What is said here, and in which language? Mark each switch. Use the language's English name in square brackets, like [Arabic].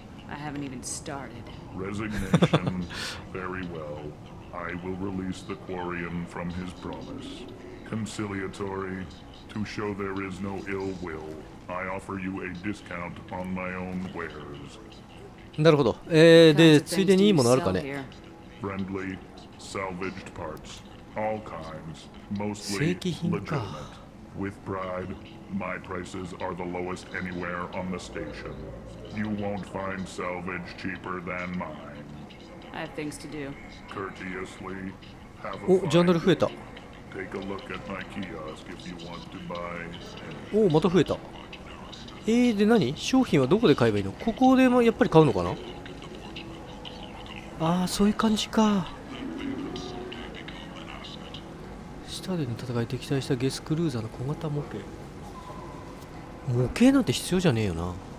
[English] I haven't even started. Resignation. Very well. I will release the Quarian from his promise. Conciliatory. To show there is no ill will, I offer you a discount on my own wares. [Japanese] なるほど。で、ついでにいいものあるかね。 [English] Friendly, salvaged parts, all kinds, mostly legitimate. With pride, my prices are the lowest anywhere on the station. You won't find salvage cheaper than mine. I have things to do. Courteously, have a [Japanese] ジャンダル増えた。 [English] Take a look at my kiosk if you want to buy. [Japanese] また増えた。で何？商品はどこで買えばいいの？ここでもやっぱり買うのかな？そういう感じか。下での戦い敵対したゲスクルーザーの小型模型。模型なんて必要じゃねえよな。